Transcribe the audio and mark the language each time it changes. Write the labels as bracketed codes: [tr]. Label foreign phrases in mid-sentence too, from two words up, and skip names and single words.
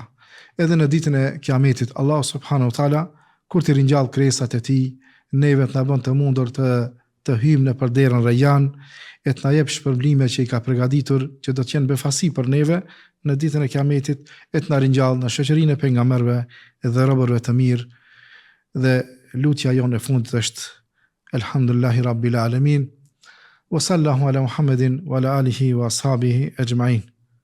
[sq] Edhe në ditën e Kiametit, Allah [ar] سبحانه وتعالى, [sq] kur të ringjall krijesat e tij, neve të na bën të mundur të hyjmë në përderën Rayyan, e të na jep shpërblime që i ka përgatitur, që do të jenë befasi për neve në ditën e Kiametit, e të na ringjall në shoqërinë e pejgamberëve dhe robërve të mirë. Dhe lutja jonë e fundit është [ar] الحمد لله رب العالمين، وصلى الله على محمد وعلى آله وأصحابه أجمعين.